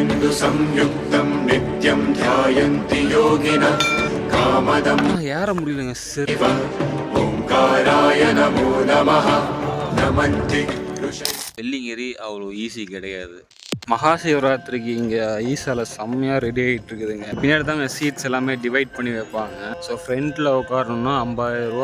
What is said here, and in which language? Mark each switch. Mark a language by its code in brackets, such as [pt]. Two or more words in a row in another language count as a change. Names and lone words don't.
[sa] संयुक्तं नित्यं ध्यायन्ति योगिनः कामदं [ta] ஏற முடியலங்க சரி [sa] ओंकाराय नमो नमः नमन्ति [ta] வெள்ளிங்கிரி அவ்வளோ ஈஸி கிடையாது. மகாசிவராத்திரிக்கு இங்கே ஈசால செம்மையாக ரெடி ஆகிட்டு இருக்குதுங்க. பின்னாடி தாங்க சீட்ஸ் எல்லாமே டிவைட் பண்ணி வைப்பாங்க. ஸோ ஃப்ரண்ட்டில் உட்காரணுன்னா 50,000 ரூபா.